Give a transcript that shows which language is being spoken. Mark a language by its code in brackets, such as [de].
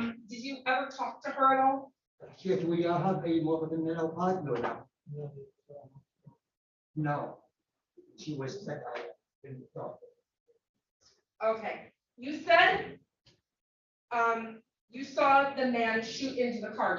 [en] Did you ever talk to her at all? [ar] حكيت وياها بأي وقت من الأوقات ولا لا؟ [en] No. She was dead. I didn't talk. Okay, you said, you saw the man shoot into the car.